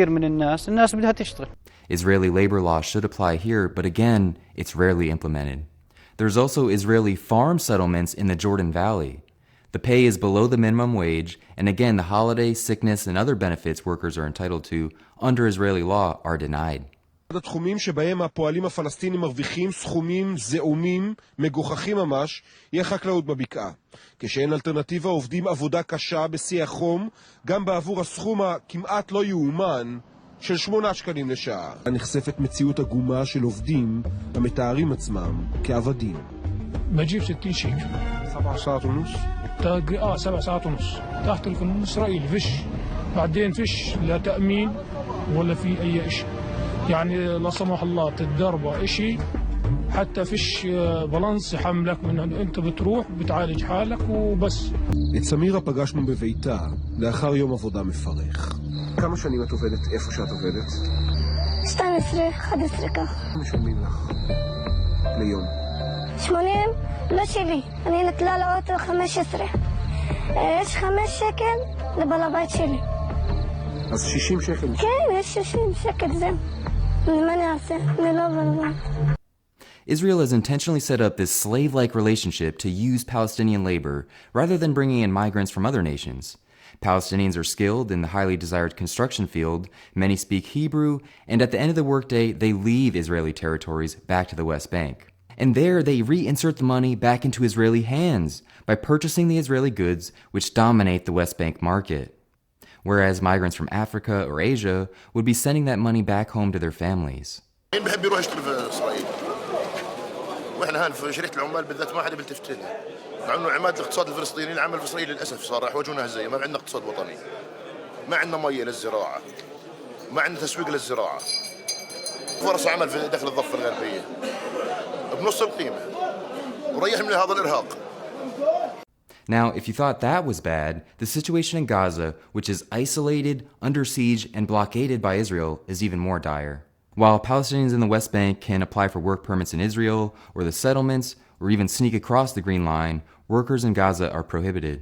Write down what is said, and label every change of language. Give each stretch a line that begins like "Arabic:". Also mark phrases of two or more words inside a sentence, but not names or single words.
English: Israeli labor law should apply here, but again, it's rarely implemented. There's also Israeli farm settlements in the Jordan Valley. The pay is below the minimum wage, and again, the holiday, sickness, and other benefits workers are entitled to under Israeli law are denied.
Hebrew: אחד התחומים שבהם הפועלים הפלסטינים מרוויחים סכומים זעומים, מגוחכים ממש, יהיה חקלאות בבקעה. כשאין אלטרנטיבה עובדים עבודה קשה בשיא החום, גם בעבור הסכום הכמעט לא יאומן של 8 שקלים לשעה. נחשפת מציאות עגומה של עובדים המתארים עצמם כעבדים.
Arabic: بجيب 60 شيكل 7 ساعات ونص 7 ساعات ونص تحت القانون الإسرائيلي فيش بعدين فيش لا تأمين ولا في أي شيء يعني لا سمح الله تتضرب شيء حتى فيش بالانس يحملك من انت بتروح بتعالج حالك وبس.
Hebrew: את סמירה פגשנו בביתה לאחר יום עבודה מפרך. כמה שנים את עובדת איפה שאת עובדת? 12, 11 כך. משלמים לך ליום? 80 לא שלי, אני נטלה לאוטו 15. יש 5 שקל לבעל הבית שלי. אז 60 שקל? כן, יש 60 שקל זה. מה אני אעשה? אני לא בעל הבית.
English: Israel has intentionally set up this slave-like relationship to use Palestinian labor rather than bringing in migrants from other nations. Palestinians are skilled in the highly desired construction field, many speak Hebrew, and at the end of the workday, they leave Israeli territories back to the West Bank. And there, they reinsert the money back into Israeli hands by purchasing the Israeli goods which dominate the West Bank market. Whereas migrants from Africa or Asia would be sending that money back home to their families.
Arabic: واحنا هان في شركه العمال بالذات ما حدا بيلتفت لنا. مع انه عماد الاقتصاد الفلسطيني العمل الفلسطيني للاسف صار راح يواجهونا هزايا، ما عندنا اقتصاد وطني. ما عندنا ميه للزراعه. ما عندنا تسويق للزراعه. فرص عمل في داخل الضفه الغربيه بنص القيمه. وريح من هذا الارهاق.
English: Now, if you thought that was bad, the situation in Gaza, which is isolated, under siege, and blockaded by Israel, is even more dire. While Palestinians in the West Bank can apply for work permits in Israel or the settlements, or even sneak across the Green Line, workers in Gaza are prohibited.